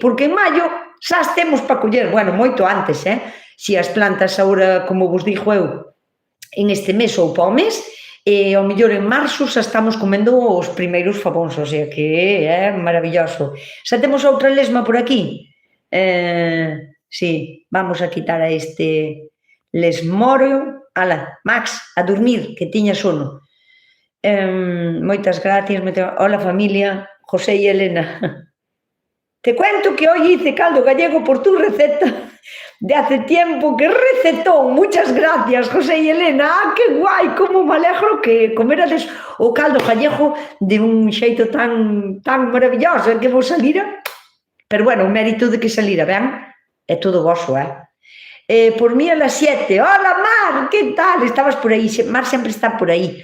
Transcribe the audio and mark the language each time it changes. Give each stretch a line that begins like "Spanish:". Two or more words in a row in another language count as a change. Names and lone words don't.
Galician: Porque en maio xa as temos para coller, bueno, moito antes, si as plantas agora, como vos dixo eu, en este mes ou para o mes, e ao mellor en marzo xa estamos comendo os primeiros favóns,
Spanish: o sea
Galician: que é maravilloso. Xa temos outra lesma por aquí? Sí, vamos a quitar a este lesmóreo. Ala, Max, a dormir, que tiña sono. Moitas gracias.
Spanish: Hola, familia. José y Elena. Te cuento que hoy hice caldo gallego por tu receta de hace tiempo que recetó. Muchas gracias, José y Elena. ¡Ah, qué guai!
Galician: Como me alegro que comerades o caldo gallego de un xeito tan maravilloso que vos salira. Pero bueno, o mérito de que salira, ben, é todo voso,
Spanish: por mí a las 7. Hola, Mar, ¿qué tal?
Galician: Estabas por aí. Mar sempre está por aí.